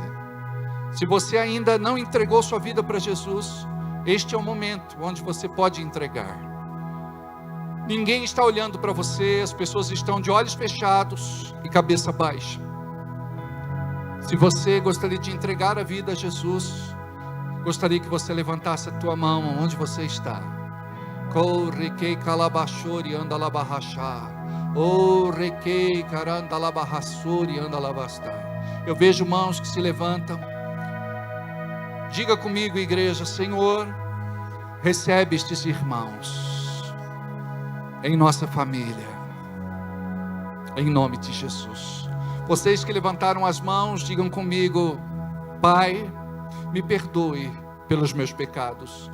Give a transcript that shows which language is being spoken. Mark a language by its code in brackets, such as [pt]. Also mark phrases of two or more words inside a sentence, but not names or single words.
[pt] Se você ainda não entregou sua vida para Jesus, este é o momento onde você pode entregar. Ninguém está olhando para você, as pessoas estão de olhos fechados e cabeça baixa. Se você gostaria de entregar a vida a Jesus, gostaria que você levantasse a tua mão onde você está. Correquei calabachori anda labarrachá. Oh, requei caranda labarrassori anda labastá. Eu vejo mãos que se levantam. Diga comigo, igreja: Senhor, recebe estes irmãos em nossa família, em nome de Jesus. Vocês que levantaram as mãos, digam comigo: Pai, me perdoe pelos meus pecados.